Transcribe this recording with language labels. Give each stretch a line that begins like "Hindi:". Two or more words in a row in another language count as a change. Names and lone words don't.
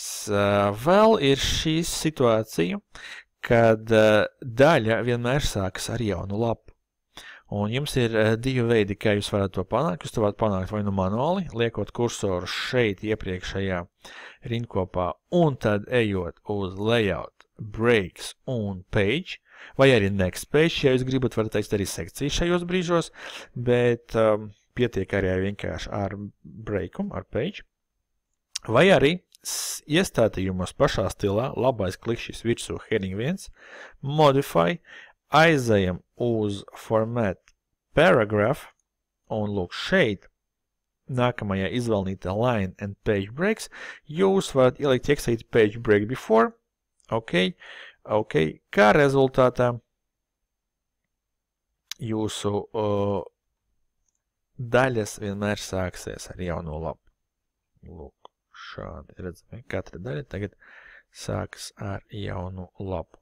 Latvian: Vēl ir šī situācija, kad daļa vienmēr sākas ar jaunu lapu. Un jums ir divi veidi, kā jūs varat to panākt. Jūs to varat panākt vai nu manuāli, liekot kursoru šeit iepriekšējā rindkopā un tad ejot uz layout, breaks un page, vai arī
English: next page,
Latvian: ja jūs gribat, varat teikt arī sekciju šajos brīžos, bet pietiek arī vienkārši ar breakumu, ar page. Vai arī iestādījumos pašā stilā, labais klikšķis virsū
English: heading 1,
Latvian: modify, aizējam uz
English: format paragraph,
Latvian: un lūk šeit, nākamajā izvēlnītā
English: line and page breaks,
Latvian: jūs varat ielikt ieksīt
English: page break before,
Latvian: kā rezultātā jūsu daļas vienmēr sāksies ar jauno lapu. Lūk, šādi redzam, katra daļa tagad sāks ar jaunu lapu.